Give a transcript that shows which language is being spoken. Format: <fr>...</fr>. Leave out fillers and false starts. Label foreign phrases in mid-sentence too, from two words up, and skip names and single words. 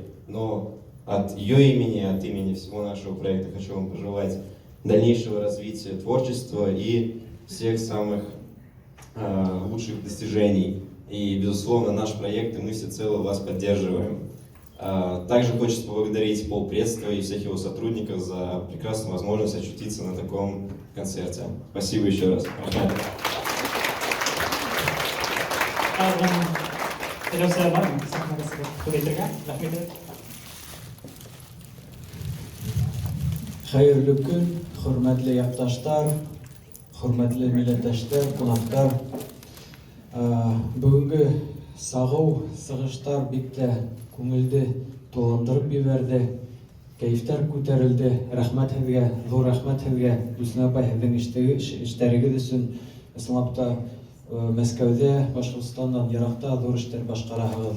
<ru>Но от ее имени, от имени всего нашего проекта хочу вам пожелать дальнейшего развития творчества и всех самых лучших достижений. И, безусловно, наш проект, и мы всецело вас поддерживаем. Также хочется поблагодарить полпредства и всех его сотрудников за прекрасную возможность очутиться на таком концерте. Спасибо еще раз.</ru> <ba>Хайырлы күн, хөрмәтле якташтар, хөрмәтле милләттәшләр, кунаклар. Бүгенге сагыу, сыгыштар бик тә күңелде туландырып җибәрде. Кәефтәр күтәрелде. Рәхмәт һеҙгә, зур рәхмәт һеҙгә. Дусна апай, һеҙҙең эштәрегеҙ өсөн ысынлап Мәскәүдә, Башҡортостандан йыраҡта ҙур эштәр башҡараһығыҙ.</ba>